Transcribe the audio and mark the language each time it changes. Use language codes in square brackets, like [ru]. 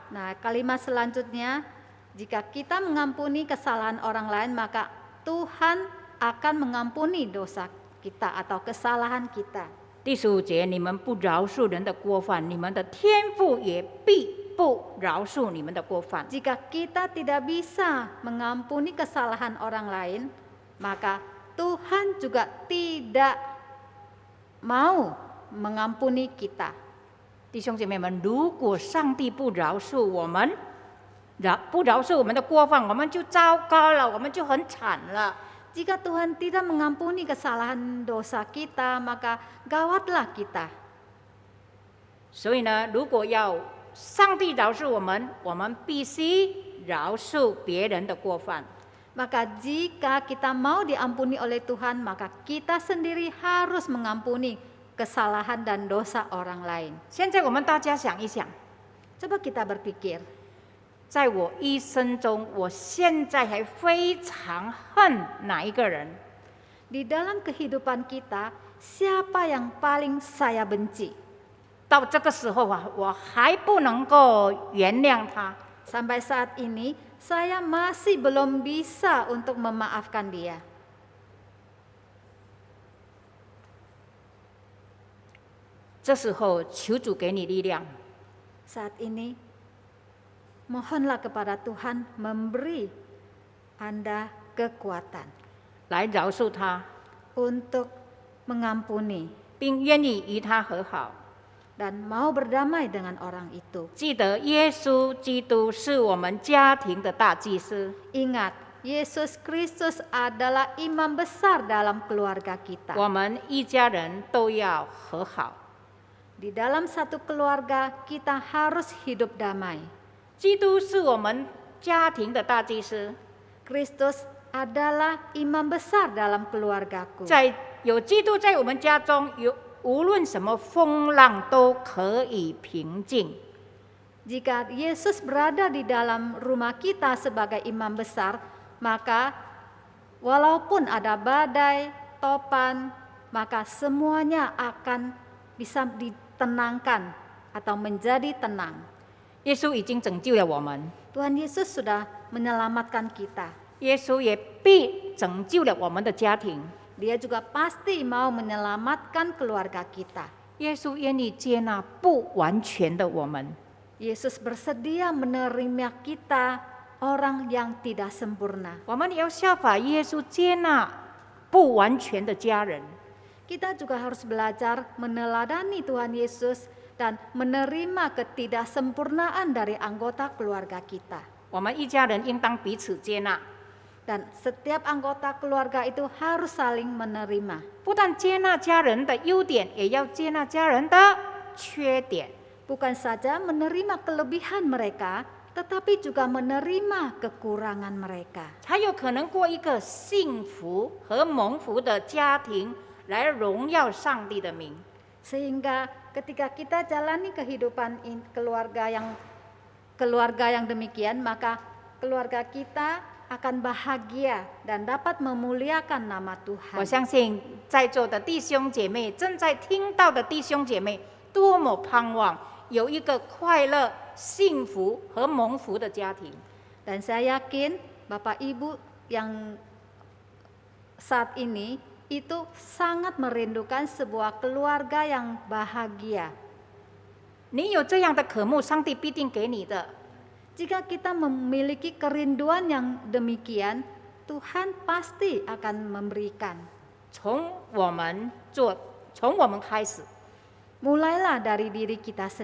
[id] Nah, kalimat selanjutnya, jika kita mengampuni kesalahan orang lain, maka Tuhan akan mengampuni dosa kita atau kesalahan kita. [zh] 第15节，你们不饶恕人的过犯，你们的天父也必不饶恕你们的过犯。 [id] Jika kita tidak bisa mengampuni kesalahan orang lain, maka Tuhan juga tidak mau mengampuni kita. [zh] 弟兄姐妹们，如果上帝不饶恕我们，不饶恕我们的过犯，我们就糟糕了，我们就很惨了。 [id] Jika Tuhan tidak mengampuni kesalahan dosa kita, maka gawatlah kita. [zh] 所以呢，如果要上帝饶恕我们，我们必须饶恕别人的过犯。 [id] Maka jika kita mau diampuni oleh Tuhan, maka kita sendiri harus mengampuni kesalahan dan dosa orang lain. [zh] 现在我们大家想一想， [id] Coba kita berpikir, [zh] 在我一生中，我现在还非常恨哪一个人？ [id] Di dalam kehidupan kita, siapa yang paling saya benci? [zh] 到这个时候啊，我还不能够原谅他。 [id] Sampai saat ini, saya masih belum bisa untuk memaafkan dia. [zh] 这时候，求主给你力量， [id] Saat ini, mohonlah kepada Tuhan memberi Anda kekuatan [zh] 来饶恕他， [id] untuk mengampuni [zh] 并愿意与他和好。 [id] dan mau berdamai dengan orang itu. [zh] 记得耶稣基督是我们家庭的大祭司， [id] Ingat, Yesus Kristus adalah imam besar dalam keluarga kita. [zh] 我们一家人都要和好。 [id] Di dalam satu keluarga, kita harus hidup damai. [zh] 基督是我们家庭的大祭司， [id] Kristus adalah imam besar dalam keluargaku. [zh] 在有基督在我们家中，无论什么风浪都可以平静。 [id] Jika Yesus berada di dalam rumah kita sebagai imam besar, maka walaupun ada badai, topan, maka semuanya akan bisa ditenangkan atau menjadi tenang. [zh] 耶稣已经拯救了我们， [id] Tuhan Yesus sudah menyelamatkan kita. [zh] 耶稣也必拯救了我们的家庭。 [id] Dia juga pasti mau menyelamatkan keluarga kita. [zh] 耶稣愿意接纳不完全的我们。 [id] Yesus bersedia menerima kita, orang yang tidak sempurna. [zh] 我们也要效法耶稣，接纳不完全的家人。 [id] Kita juga harus belajar meneladani Tuhan Yesus dan menerima ketidaksempurnaan dari anggota keluarga kita. [zh] 我们一家人应当彼此接纳， [id] Dan setiap anggota keluarga itu harus saling menerima. [zh] 不但接纳家人的优点，也要接纳家人的缺点。 [id] Bukan saja menerima kelebihan mereka, tetapi juga menerima kekurangan mereka. [zh] 才有可能过一个幸福和蒙福的家庭，来荣耀上帝的名。 [id] Sehingga ketika kita jalani kehidupan keluarga yang demikian, maka keluarga kita akan bahagia dan dapat memuliakan nama [zh] 我 [id] Tuhan. [zh] 相信在座的弟兄姐妹，正在听到的弟兄姐妹，多么盼望有一个快乐、幸福和蒙福的家庭。 [id] Dan saya yakin Bapak Ibu yang saat ini itu sangat merindukan sebuah keluarga yang bahagia. [zh] 你有这样的渴慕，上帝必定给你的。 [id] Jika kita memiliki kerinduan yang demikian, Tuhan pasti akan memberikan. [zh] 从我们开始， [id] Mulailah dari diri kita